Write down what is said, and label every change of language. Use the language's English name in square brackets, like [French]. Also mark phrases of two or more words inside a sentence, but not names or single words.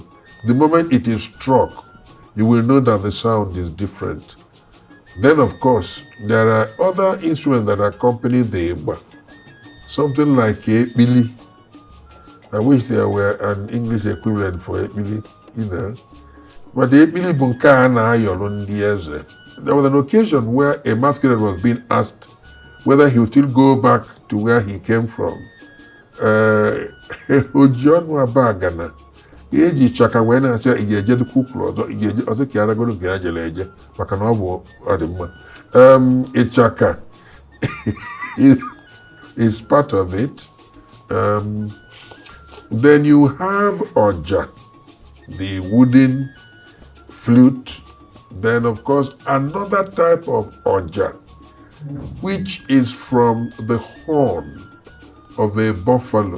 [English] The moment it is struck, you will know that the sound is different. Then, of course, there are other instruments that accompany the Igbo. Something like ekpili. I wish there were an English equivalent for ekpili, you know. But the [Igbo] ekpili bụ nke a na-ayọrọ ndị eze. [English] There was an occasion where a masquerade was being asked whether he would still go back to where he came from. Ojionu Abagana. [Igbo] Eji chaka wee na-asị ị ga-eje kwukwuru ọzọ, ị ga-eje ọzọ ka aragoro nke ya jere eje maka na ọ bụ ọdịmma. [English] Ịchaka is part of it. Then you have Oja, the wooden flute. Then, of course, another type of Oja, which is from the horn of a buffalo.